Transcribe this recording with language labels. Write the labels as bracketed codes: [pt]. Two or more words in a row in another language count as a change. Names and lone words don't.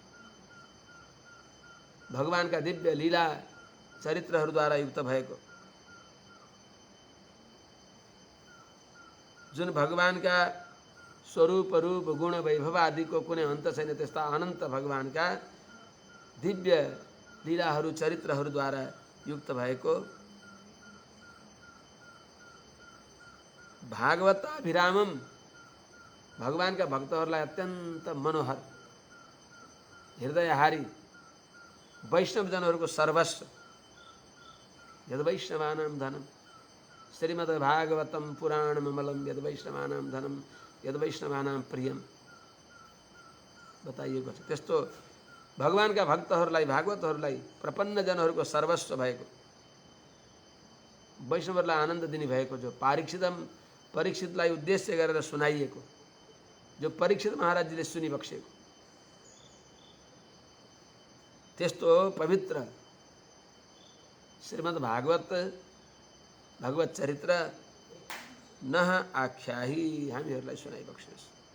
[ne] भगवानका दिव्य लीला चरित्रहरूद्वारा युक्त भएको, जुन भगवानका स्वरूप रूप गुण वैभव आदि को कुनै अन्त छैन, त्यस्ता अनन्त भगवानका दिव्य लीलाहरू चरित्रहरूद्वारा युक्त भएको [sa] भागवताभिरामम [ne] भगवानका भक्तहरूलाई अत्यन्त मनोहर हृदयहारी वैष्णवजनहरूको सर्वस्व [sa] यद वैष्णवानां धनम श्रीमद् भागवतम पुराणममलम यद वैष्णवानां धनम यद वैष्णवानां प्रियम। [ne] बताइएको छ त्यस्तो भगवानका भक्तहरूलाई भागवतहरूलाई प्रपन्नजनहरूको सर्वस्व भएको वैष्णवहरूलाई आनन्द दिने भएको जो परीक्षितलाई उद्देश्य गरेर सुनाइएको जो परीक्षित महाराजजीले सुनिबक्सेको त्यस्तो पवित्र श्रीमद् भगवत चरित्र नह आख्याही हामीहरूलाई सुनाइबक्सियोस्।